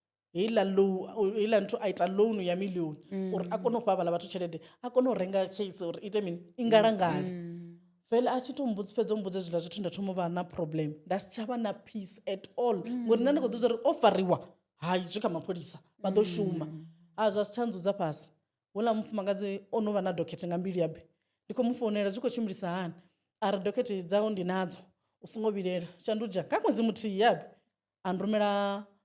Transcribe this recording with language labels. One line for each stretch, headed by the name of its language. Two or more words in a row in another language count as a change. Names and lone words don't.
Venda: heiḽa nthu a ita loan ya million uri a kone u fha vhaḽa vhathu tshelede a kone u renga case uri ite mini i ngalangale vele a tshi to mbudzi fhedza mbudze zwiḽa zwithu nda thoma u vha na problem nda si tsha vha na
English: peace at all
Venda: ngori nda ndi khou ḓivha uri o fariwa hayi zwi kha mapholisa vha ḓo shuma a zwa si tsha ndzudza fhasi houḽa mufumakadzi o no vha na dokhethe nga mbili yabe ndi khou mu founela zwi khou tshimbilisa hani ari dokhethe dzao ndi nadzo u songo vhilela shandudzha nga ṅwedzi muthihi yabe a ndrumela